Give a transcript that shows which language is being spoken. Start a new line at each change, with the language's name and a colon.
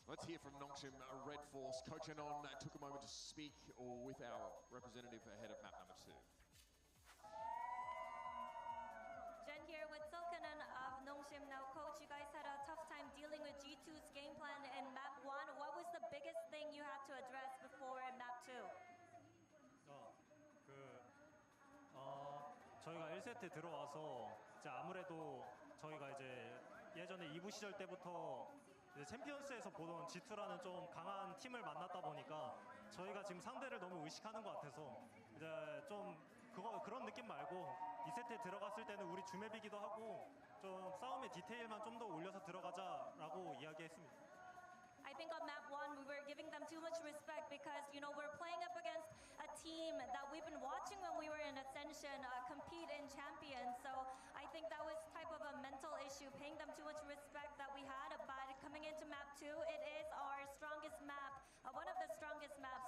English: Let's hear from Nongshim Red Force. Coach Anon took a moment to speak with our representative ahead of map number 2. Jen here with Silkanen of Nongshim. Now, Coach, you guys had a tough time dealing with G2's game plan in map 1. What was the biggest thing you had to address before in map 2?
Korean: 저희가 1세트 들어와서 이제 아무래도 저희가 이제 예전에 2부 시절 때부터 이제 챔피언스에서 보던 G2라는 좀 강한 팀을 만났다 보니까 저희가 지금 상대를 너무 의식하는 것 같아서 이제 좀 그런 느낌 말고 2세트에 들어갔을 때는 우리 주맵이기도 하고 좀 싸움의 디테일만 좀 더 올려서 들어가자라고 이야기했습니다.
English: I think on map 1 we were giving them too much respect because, we're playing up against a team that we've been watching when we were in Ascension compete in Champions. So I think that was type of a mental issue, paying them too much respect that we had. But coming into map 2, it is our strongest map, one of the strongest maps.